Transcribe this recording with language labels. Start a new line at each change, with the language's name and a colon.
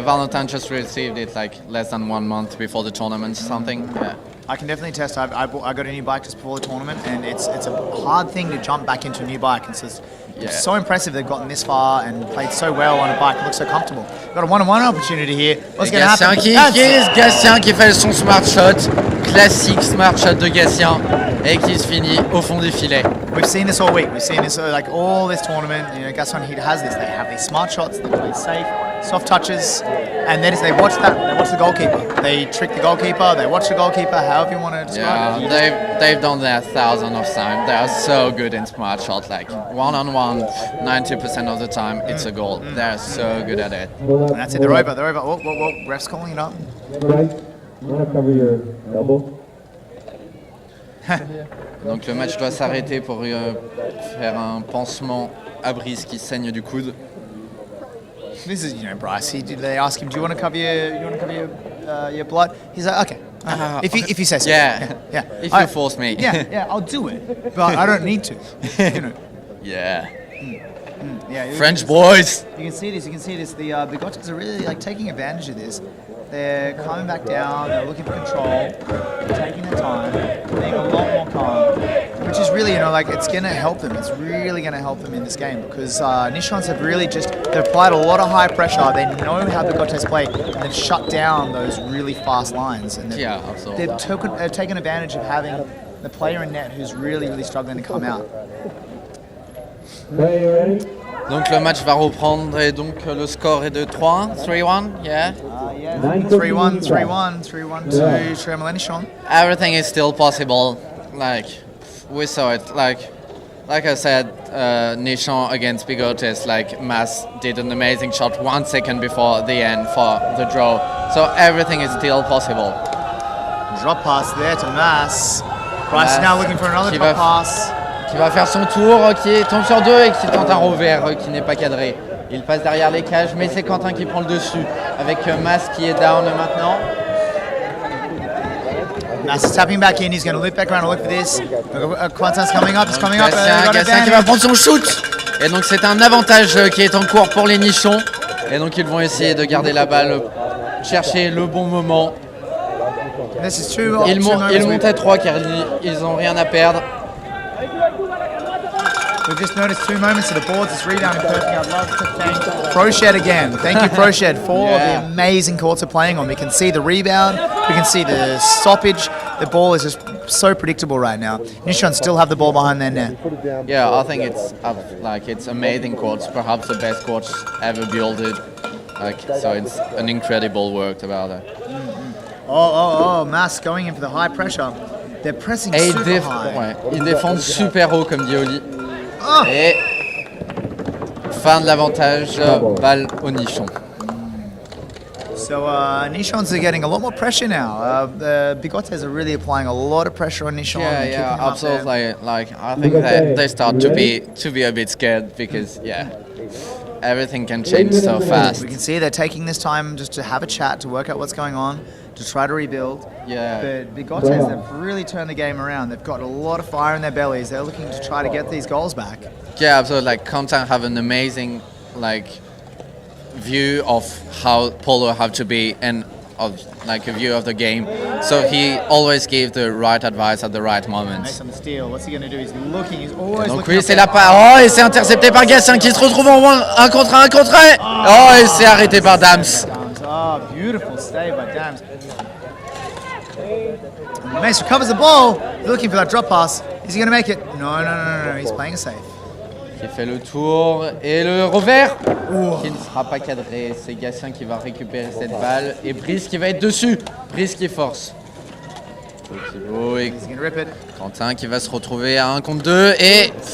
English: Valentin just received it less than 1 month before the tournament, something. Yeah. I can definitely test. I got a new bike just before the tournament, and it's a hard thing to jump back into a new bike. It's so impressive they've gotten this far and played so well on a bike. It looks so comfortable. Got a one-on-one opportunity here. What's going to happen?
French: Gatien qui fait son smart shot, classique smart shot de Gatien, et qui se finit au fond des filets.
English: We've seen this all week. We've seen this all this tournament. Gatien, he has this. They have these smart shots. They play safe, soft touches, and then they watch that. They watch the goalkeeper. They trick the goalkeeper. They watch the goalkeeper. However you want to describe it. Yeah, they've done that thousands of times. They are so good in smart shot. One-on-one, 90% of the time, it's a goal. They're so good at it. And that's it. They're over. Oh, ref's calling it up. You want to cover your elbow?
French: Donc le match doit s'arrêter pour faire un pansement à Brice qui saigne du coude.
English: This is, Bryce. They ask him, "Do you want to cover your blood?" He's like, "Okay, if you say so." Yeah. yeah. If you force me. Yeah, I'll do it, but I don't need to. Yeah. Yeah. French boys. You can see this. The Bigotes are really taking advantage of this. They're coming back down. They're looking for control. They're taking their time. Being a lot more calm, which is really, it's going to help them. It's really going to help them in this game because Nichons have really they've applied a lot of high pressure. They know how Bigotes play, and they've shut down those really fast lines. And absolutely. They've taken advantage of having the player in net who's really, really struggling to come out. Play, you ready?
French: Donc le match va reprendre et donc le score est de 3-1, 3-1, yeah.
English: 3-1, 3-1, 3-1 to Temoilesnichons. Everything is still possible. We saw it. Like I said, Nichons against Bigotes. Mas did an amazing shot 1 second before the end for the draw. So everything is still possible. Drop pass there to Mas. Bryce is now looking for another drop pass.
French: Qui va faire son tour, qui tombe sur deux et qui tente un revers qui n'est pas cadré. Il passe derrière les cages, mais c'est Quentin qui prend le dessus avec Mas qui est down maintenant.
English: Mas is tapping back in, he's going to loop back around and look for this. Quentin's coming up, he's coming up.
French: Gatien qui va prendre son shoot. Et donc c'est un avantage qui est en cours pour les nichons. Et donc ils vont essayer de garder la balle, chercher le bon moment. Ils montent à 3 car ils n'ont rien à perdre.
English: We've just noticed 2 moments of the boards. It's rebounding perfect. I'd love to thank Proshed again. Thank you, Proshed, for the amazing courts they're playing on. We can see the rebound. We can see the stoppage. The ball is just so predictable right now. Nichons still have the ball behind their net. Yeah, I think it's amazing courts. Perhaps the best courts ever built. So it's an incredible work about it. Mas going in for the high pressure. They're pressing super high.
French: Ouais, ils défendent super haut comme dit Oli. Et fin de l'avantage, balle au nichon.
English: So Nichons are getting a lot more pressure now. The Bigotes are really applying a lot of pressure on Nichons. Yeah, absolutely. I think they start to be a bit scared because everything can change so fast. We can see they're taking this time just to have a chat, to work out what's going on, to try to rebuild. Yeah. But Bigotes have really turned the game around. They've got a lot of fire in their bellies. They're looking to try to get these goals back. Yeah, absolutely. Quentin have an amazing view of how Polo have to be and of a view of the game. So he always gave the right advice at the right moment. Nice on the steal. What's he going to do? He's looking. He's always
French: donc
English: looking.
French: Oui, c'est la part. Oh, et c'est intercepté par Gatien qui se retrouve en 1 contre 1 contre 1. Oh, et c'est arrêté par Dams.
English: Oh, beautiful save by Dams. Mace recovers the ball. He's looking for that drop pass. Is he going to make it? No. He's playing a safe.
French: Qui fait le tour et le revers qui ne sera pas cadré. C'est Gatien qui va récupérer cette balle et Brice qui va être dessus. Brice qui force. Et Quentin qui va se retrouver à 1 contre 2 et...